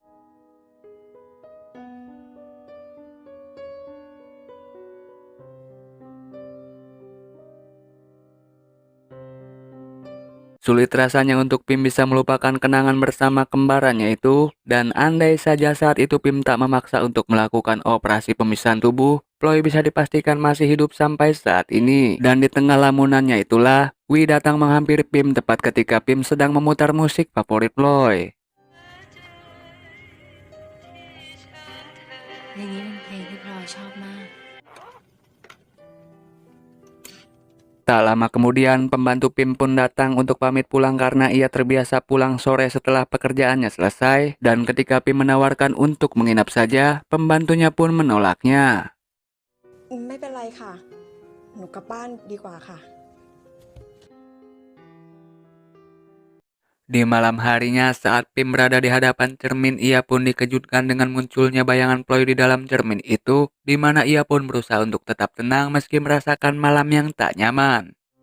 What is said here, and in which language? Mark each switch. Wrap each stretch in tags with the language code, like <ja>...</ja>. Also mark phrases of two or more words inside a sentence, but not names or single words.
<id>Sulit rasanya untuk Pim bisa melupakan kenangan bersama kembarannya itu, dan andai saja saat itu Pim tak memaksa untuk melakukan operasi pemisahan tubuh, Ploy bisa dipastikan masih hidup sampai saat ini. Dan di tengah lamunannya itulah, Wi datang menghampiri Pim tepat ketika Pim sedang memutar musik favorit Ploy.</id> <th>เพลงนี้เป็นเพลงที่พลอยชอบมาก</th> <id>Tak lama kemudian, pembantu Pim pun datang untuk pamit pulang karena ia terbiasa pulang sore setelah pekerjaannya selesai, dan ketika Pim menawarkan untuk menginap saja, pembantunya pun menolaknya.</id> <th>ไม่เป็นไรค่ะ หนูกลับบ้านดีกว่าค่ะ</th> <id>Di malam harinya, saat Pim berada di hadapan cermin, ia pun dikejutkan dengan munculnya bayangan Ploy di dalam cermin itu, di mana ia pun berusaha untuk tetap tenang meski merasakan malam yang tak nyaman.</id>